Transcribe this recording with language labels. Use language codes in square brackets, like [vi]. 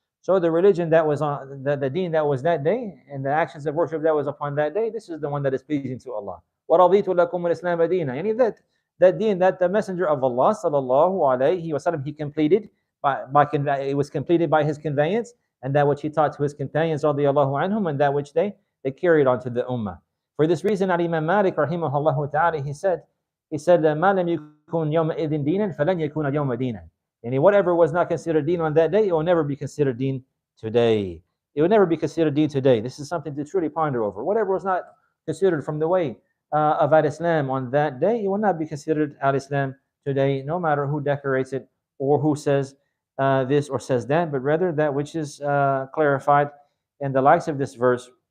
[en] So the religion that was on the deen that was that day, and the actions of worship that was upon that day, this is the one that is pleasing to Allah. [ar] وَرَضِيتُ لَكُمُ الْإِسْلَامَ دِينًا. [en] Yani that deen that the Messenger of Allah sallallahu alaihi wasallam, he completed it was completed by his conveyance, and that which he taught to his companions radiallahu anhum, and that which they carried on to the ummah. For this reason, Imam Malik rahimahullah ta'ala, he said, [ar] مَا لَمْ يَكُنْ يَوْمَ إِذٍ دِينًا فَلَنْ يَكُنَ الْيَوْمَ دِينًا. [en] And whatever was not considered deen on that day, it will never be considered deen today. It will never be considered deen today. This is something to truly ponder over. Whatever was not considered from the way of Al-Islam on that day, it will not be considered Al-Islam today, no matter who decorates it or who says this or says that, but rather that which is clarified in the likes of this verse.